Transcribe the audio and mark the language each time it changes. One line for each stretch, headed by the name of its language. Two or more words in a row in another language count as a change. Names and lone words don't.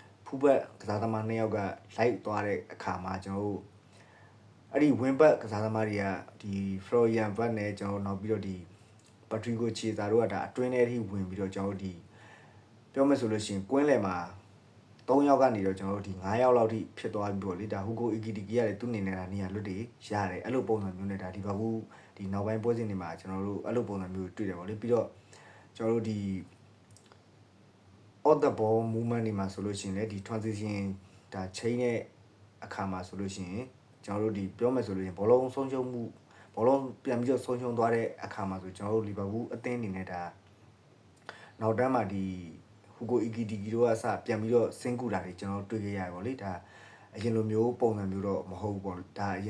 Burmese: ဖူးဘက်ကစားသမား2ယောက်ကလိုက်သွားတဲ့အခါမှာကျွန်တော်တို့အဲ့ဒီဝင်းဘက်ကစားသမားတွေကဒီ Florian Vert နဲ့ကျွန်တော်နောက်ပြီးတော့ဒီ Patricio Chiesa တို့ကဒါအတွင်းထဲထိဝင်ပြီးတော့ကျွန်တော်တို့ဒီပြောမယ်ဆိုလို့ရှိရင်ကွင်းလယ်မှာ3ယောက်ကနေတော့ကျွန်တော်တို့ဒီ9ယောက်လောက်ထိဖြစ်သွားပြီးတော့လေဒါဟူဂိုအီဂီတီကီရတယ်သူ့အနေနဲ့ဒါနေရာလွတ်တွေရတယ်အဲ့လိုပုံစံမျိုးနဲ့ဒါဒီဘာဘူးဒီနောက်ပိုင်းပွဲစဉ်တွေမှာကျွန်တော်တို့အဲ့လိုပုံစံမျိုးတွေ့တယ်ဗောလေပြီးတော့ကျွန်တော်တို့ဒီ
English: on the ball movement
Burmese: တွေမှာဆိုလို့ရှိရင်လေဒီ transition ဒါ chain ရဲ့အခါမှာဆိုလို့ရှိရင်ကျွန်တော်တို့ဒီပြောမယ်ဆိုလို့ရှိရင်ဘောလုံးဆုံးရှုံးမှုဘောလုံးပြန်ပြီးတော့ဆုံးရှုံးသွားတဲ့အခါမှာဆိုကျွန်တော်တို့လီဗာပူးအသင်းအနေ နဲ့ဒါနောက်တန်းမှာဒီဟူဂိုအီဂီတီကီတို့ကစပြန်ပြီးတော့စင်ကူတာတွေကျွန်တော်တို့တွေ့ခဲ့ရတယ်ဗောလေဒါအရင်လိုမျိုးပုံစံမျိုးတော့မဟုတ်ဘူးပေါ့ဒါအ